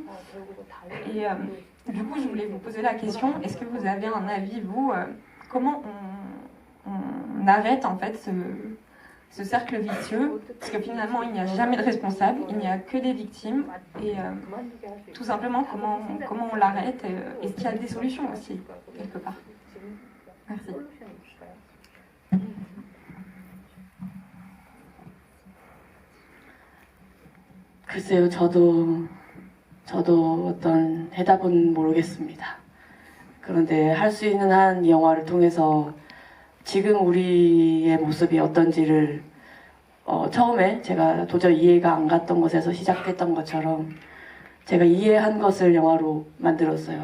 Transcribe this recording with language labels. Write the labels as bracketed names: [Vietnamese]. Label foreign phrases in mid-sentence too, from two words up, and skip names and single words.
[French] Et du coup, je voulais vous poser la question, est-ce que vous avez un avis, vous, comment on arrête en fait ce cercle vicieux, parce que finalement il n'y a jamais de responsable, il n'y a que des victimes, et tout simplement comment on l'arrête, est-ce qu'il y a des solutions aussi, quelque part. Merci. [Korean] 글쎄요, 저도 어떤 해답은 모르겠습니다. 그런데 할 수 있는 한 이 영화를 통해서 지금 우리의 모습이 어떤지를 처음에 제가 도저히 이해가 안 갔던 것에서 시작했던 것처럼 제가 이해한 것을 영화로 만들었어요.